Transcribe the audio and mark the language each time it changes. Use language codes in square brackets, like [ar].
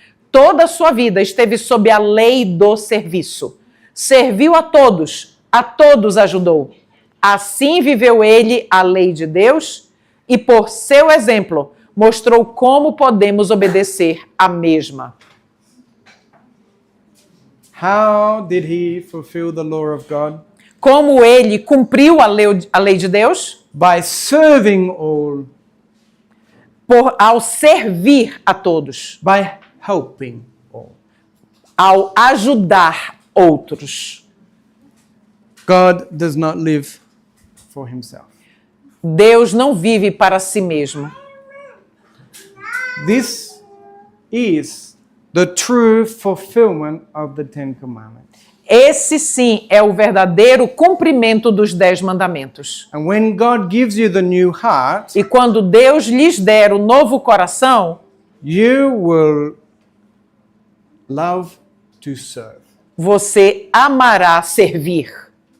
[pt] Toda a sua vida esteve sob a lei do serviço. Serviu a todos ajudou. Assim viveu ele a lei de Deus e, por seu exemplo, mostrou como podemos obedecer a mesma. [en] How did He fulfill the law of God? [pt] Como ele cumpriu a lei de Deus? [en] By serving all, [pt] Ao servir a todos, [en] by helping all. [pt] ao ajudar outros. [en] God does not live for Himself. [pt] Deus não vive para si mesmo. [en] This is the true fulfillment of the Ten Commandments. [pt] Esse sim é o verdadeiro cumprimento dos 10 mandamentos. [en] And when God gives you the new heart, [pt] E quando Deus lhes der o novo coração, [en] you will love to serve. [pt] você amará servir.